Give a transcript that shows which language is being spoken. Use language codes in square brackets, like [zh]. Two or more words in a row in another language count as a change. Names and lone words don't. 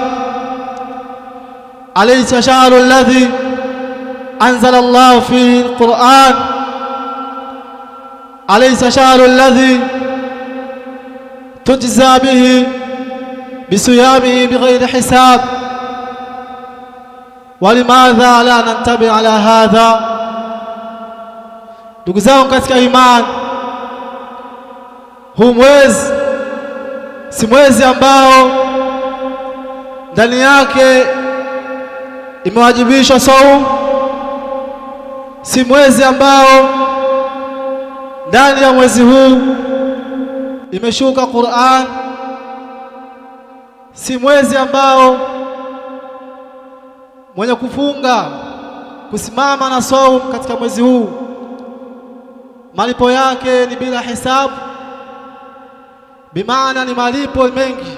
[ar] أليس شهر الذي أنزل الله فيه القرآن؟ أليس شهر الذي تجزى به بصيامه بغير حساب؟ ولماذا لا ننتبه على هذا؟ [sw] Ndugu zangu katika imani, huu mwezi si mwezi ambao ndani yake imewajibishwa saumu, si mwezi ambao ndani ya mwezi huu imeshuka Qur'an, si mwezi ambao mwenye kufunga kusimama na saumu katika mwezi huu malipo yake ni bila hisabu, bimaana ni malipo mengi.